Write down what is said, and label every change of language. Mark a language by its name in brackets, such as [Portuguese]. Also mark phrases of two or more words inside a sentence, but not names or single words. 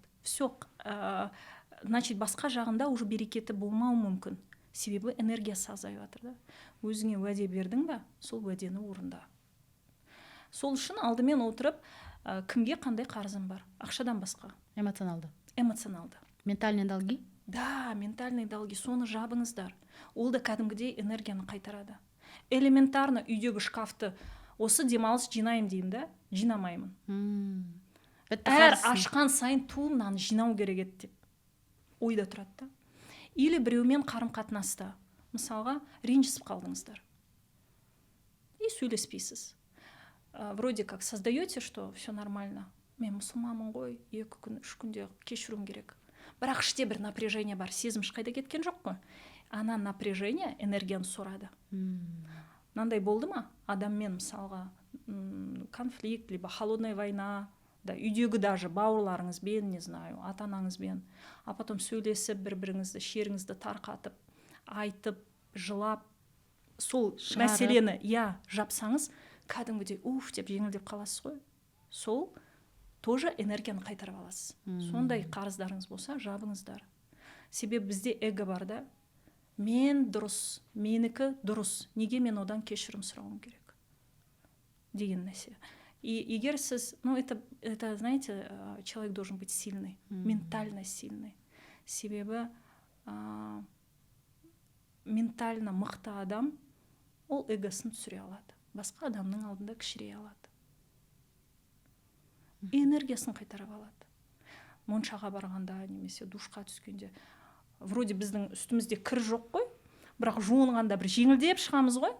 [Russian] Все, значит, [Kazakh] басқа жағында уже берекеті болмауы мүмкін. Себебі энергиясы азайып жатыр да. Өзіңе уәде бердің ба, сол уәдені орында. Сол үшін алдымен отырып, кімге қандай қарызым бар? Ақшадан басқа. Эмоционалды. [Russian] Ментальные долги? Да, ментальные долги. [Kazakh] Соны жабыңыздар. Ол да кәдімгідей энергияны қайтарады. Элементарно үйдегі шкафты осы демалыс жинайым деймін да, жинамаймын. Әр ашқан сайын мынаны жинау керек еді деп ойда тұрады да. Или біреумен қарым-қатынаста, мысалға, ренжісіп қалдыңыздар. И сөйлеспейсіз. [Russian] Вроде как создаете, что все нормально. [Kazakh] Мен мұсылманмын ғой, 2 күн, 3 күнде кешіруім керек. Бірақ іште бір напряжение бар, сезім ешқайда кеткен жоқ қой. Ана напряжение энергияны сорады. Мынандай болды ма? Адаммен мысалға конфликт, [Russian] либо холодная война, да, [Kazakh] үйдегі даже бауырларыңызбен, [Russian] не знаю, [Kazakh] ата-анаңызбен, [Russian] а потом [Kazakh] сөйлесіп, бір-біріңізді, шеріңізді тарқатып, айтып, жылап, сол мәселені жапсаңыз, кәдімгідей деп жеңілдеп қаласыз ғой. Сол тоже энергияны қайтарып аласыз. Сондай қарыздарыңыз болса, жабыңыздар. Себебі бізде эго бар да. Мен дұрыс, менікі дұрыс. Неге мен одан кешірім сұрауым керек? Деген нәрсе. И егер сіз, [Russian] это, знаете, человек должен быть сильный, ментально сильный. [Kazakh] Себебі ментально мықты адам, ол эгосын түсіре алады. Басқа адамның алдында кішірей алады. Энергиясын қайтарып алады. Моншаға барғанда, немесе душқа түскенде, вроде біздің үстімізде кір жоқ қой, бірақ жуынғанда бір жеңілдеп шығамыз ғой.